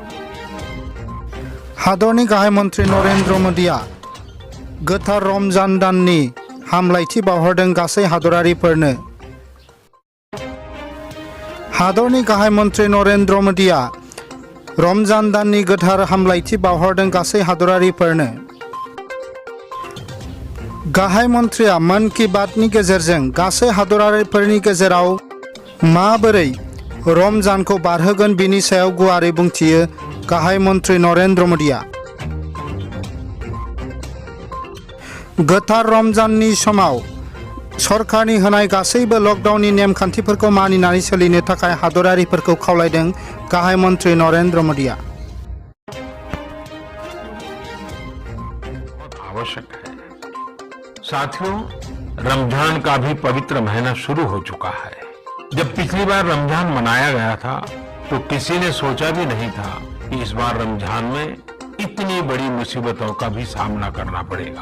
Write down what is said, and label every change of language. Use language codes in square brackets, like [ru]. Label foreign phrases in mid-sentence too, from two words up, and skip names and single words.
[brx] हादरनि गाहाय मन्त्री नरेन्द्र मोदीआ गोथार रमजान दाननि हामलायथि बावहरदों गासै हादरारिफोरनो। हादरनि गाहाय मन्त्री नरेन्द्र मोदीआ रमजान दाननि गोथार हामलायथि बावहरदों गासै हादरारिफोरनो। गाहाय मन्त्रिया मन की बातनि गेजेरजों गासै हादरारिफोरनि गेजेराव माबोरै रमजानखौ बारहोगोन बिनि सायाव गुवारै बुंथियो गाहाय मन्त्री नरेन्द्र मोदीआ। गोथार रमजाननि समाव सरकारनि होनाय गासैबो लकडाउननि नेमखान्थिफोरखौ मानिनानै सोलिनो थाखाय हादरारिफोरखौ खावलायदों गाहाय मन्त्री नरेन्द्र मोदीआ। [hi] आवश्यक है साथियों, रमजान का भी पवित्र महीना शुरू हो चुका है। जब पिछली बार रमजान मनाया गया था तो किसी ने सोचा भी नहीं था कि इस बार रमजान में इतनी बड़ी मुसीबतों का भी सामना करना पड़ेगा।